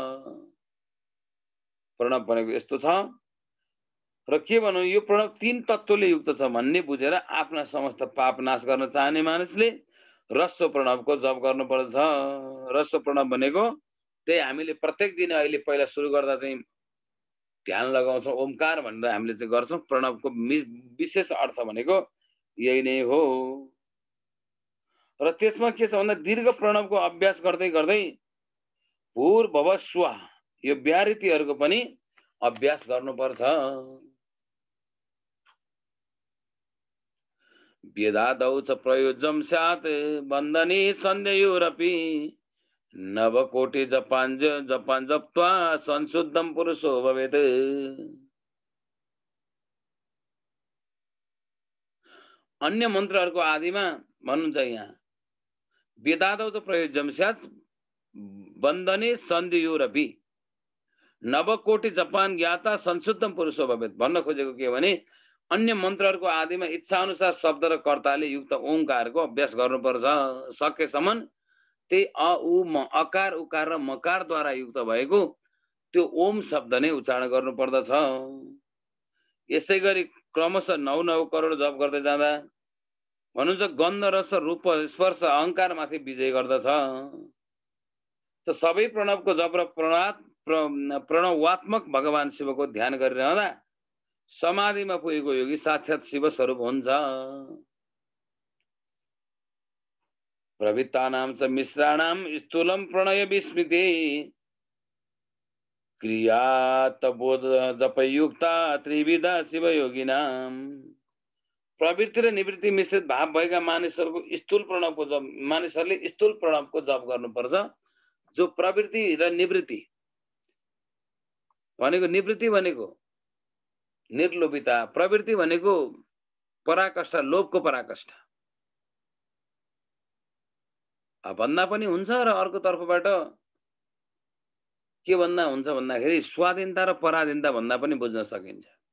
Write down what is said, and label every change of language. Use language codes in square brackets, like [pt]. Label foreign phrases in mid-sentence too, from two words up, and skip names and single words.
[ne] प्रणव भनेको यस्तो छ र के भनौं यो प्रणव तीन तत्त्वले युक्त छ भन्ने बुझेर आफ्ना समस्त पाप नाश गर्न चाहने मानिसले ह्रस्व प्रणवको जप गर्नुपर्छ ह्रस्व प्रणव भनेको त्यही हामीले प्रत्येक दिन अहिले पहिला सुरु गर्दा चाहिँ ध्यान लगाउँछौं ओमकार भनेर हामीले चाहिँ गर्छौं प्रणवको विशेष अर्थ भनेको यही नै हो र त्यसमा के छ भन्दा दीर्घ प्रणवको अभ्यास गर्दै गर्दै [sa] भूर्भुव स्वः [ne] यो व्याहृतिहरुको पनि अभ्यास गर्नुपर्छ [sa] वेदादौ च प्रयोज्यं स्यात् बन्धने सन्देयोरपि नवकोटि जपान जप्त्वा संशुद्धम पुरुषो भवेत्। [ne] अन्य मन्त्रहरूको आदिमा भन्नुहुन्छ यहाँ [sa] वेदादौ त प्रयोज्यम स्यात् बन्दने सन्धियोरपि नवकोटि जपान ज्ञाता संशुद्धम पुरुषो भवेत्। [ne] भन्न खोजेको के भने अन्य मन्त्रहरूको आदिमा इच्छा अनुसार शब्द र कर्ताले युक्त ओंकारको अभ्यास गर्नुपर्छ। सकेसम्म त्यही अ उ म अकार उकार र मकारद्वारा युक्त भएको त्यो ओम शब्द नै उच्चारण गर्नुपर्दछ। यसै गरी क्रमशः 9 करोड जप गर्दै जाँदा भन्नुहुन्छ गन्ध रस रूप स्पर्श अहंकार माथि विजय गर्दछ। त सबै प्रणवको जप र प्रणवात्मक भगवान शिवको ध्यान गरिरहँदा समाधिमा पुगेको योगी साक्षात शिव स्वरूप हुन्छ। [sa] प्रवृत्तानां च मिश्राणां स्थूलम प्रणय विस्मृति क्रियात बोध जपयुक्ता त्रिविधा शिव योगिनां। [ne] प्रवृत्ति र निवृत्ति मिश्रित भाव भएका मानिसहरूको स्थूल प्रणवको जप मानिसहरूले स्थूल प्रणवको जप गर्नुपर्छ। जो प्रवृत्ति र निवृत्ति भनेको निवृत्ति भनेको निर्लोभिता, प्रवृत्ति भनेको पराकाष्ठा लोभको पराकाष्ठा भन्दा पनि हुन्छ र अर्को तर्फबाट के भन्दा हुन्छ भन्दाखेरि स्वाधीनता र पराधीनता भन्दा पनि बुझ्न सकिन्छ।